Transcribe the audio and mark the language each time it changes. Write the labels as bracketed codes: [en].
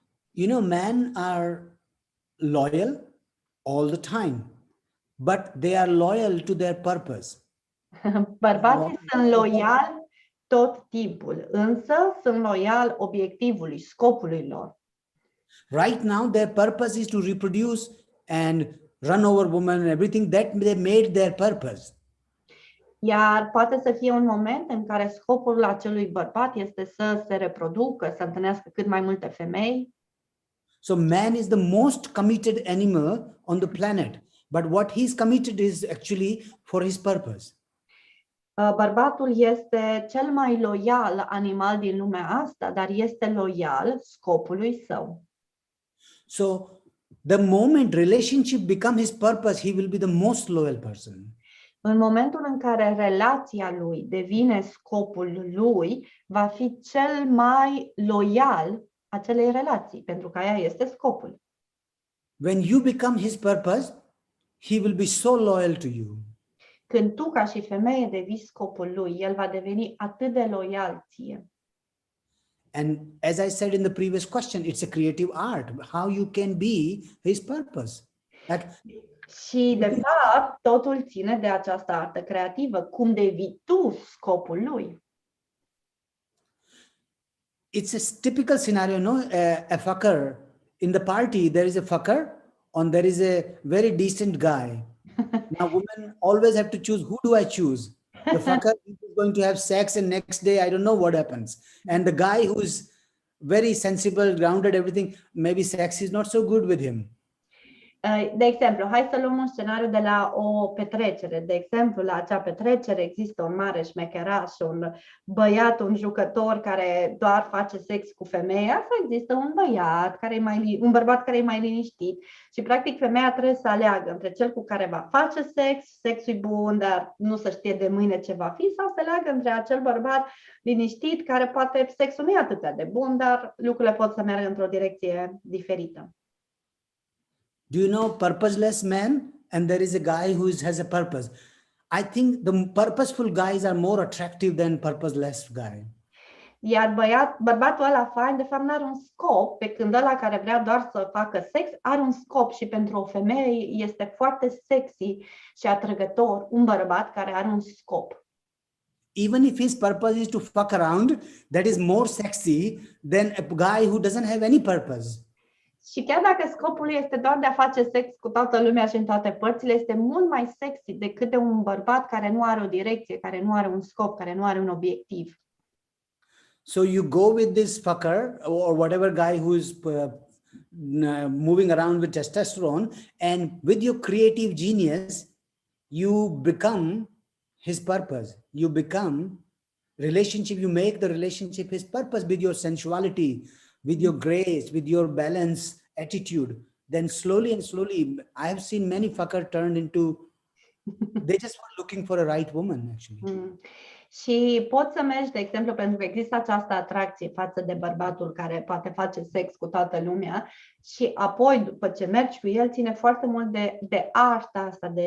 [en] You know, men are loyal all the time, but they are loyal to their purpose. [ro] Bărbații sunt loiali tot timpul, însă sunt loial obiectivului, scopului lor. [en] Right now, their purpose is to reproduce and run over women and everything that they made their purpose. [ro] Iar poate să fie un moment în care scopul acelui bărbat este să se reproducă, să întâlnească cât mai multe femei. [en] So man is the most committed animal on the planet, but what he's committed is actually for his purpose. [ro] Bărbatul este cel mai loial animal din lumea asta, dar este loial scopului său. [en] So the moment relationship becomes his purpose, he will be the most loyal person. [ro] În momentul în care relația lui devine scopul lui, va fi cel mai loial acelei relații, pentru că aia este scopul. [en] When you become his purpose, he will be so loyal to you. [ro] Când tu, ca și femeie, devii scopul lui, el va deveni atât de loial ție. [en] And as I said in the previous question, it's a creative art, how you can be his purpose. [ro] Și, de fapt, totul ține de această artă creativă, cum devii tu scopul lui. [en] It's a typical scenario, no? A fucker in the party, there is a fucker, and there is a very decent guy. Now, women always have to choose, who do I choose? The fucker is going to have sex, and next day, I don't know what happens. And the guy who's very sensible, grounded, everything, maybe sex is not so good with him. [ro] De exemplu, hai să luăm un scenariu de la o petrecere. De exemplu, la acea petrecere există un mare șmecheraș, un băiat, un jucător care doar face sex cu femeia, sau există un băiat, un bărbat care e mai liniștit și practic femeia trebuie să aleagă între cel cu care va face sex, sexul e bun, dar nu se știe de mâine ce va fi, sau să aleagă între acel bărbat liniștit care poate sexul nu e atât de bun, dar lucrurile pot să meargă într-o direcție diferită. [en] Do you know purposeless man? And there is a guy who has a purpose. I think the purposeful guys are more attractive than purposeless guy. [ro] Iar bărbatul ăla fain, de fapt, n-are un scop, pe când ăla care vrea doar să facă sex are un scop și pentru o femeie este foarte sexy și atrăgător un bărbat care are un scop. [en] Even if his purpose is to fuck around, that is more sexy than a guy who doesn't have any purpose. [ro] Și chiar dacă scopul este doar de a face sex cu toată lumea și în toate părțile, este mult mai sexy decât de un bărbat care nu are o direcție, care nu are un scop, care nu are un obiectiv. [en] So you go with this fucker or whatever guy who is moving around with testosterone, and with your creative genius, you become his purpose. You become relationship, you make the relationship his purpose with your sensuality, with your grace, with your balance, attitude. Then slowly and slowly, I have seen many fuckers turned into, they just were looking for a right woman, actually. [ro] Și poți să mergi, de exemplu, pentru că există această atracție față de bărbatul care poate face sex cu toată lumea și apoi, după ce mergi cu el, ține foarte mult de arta asta,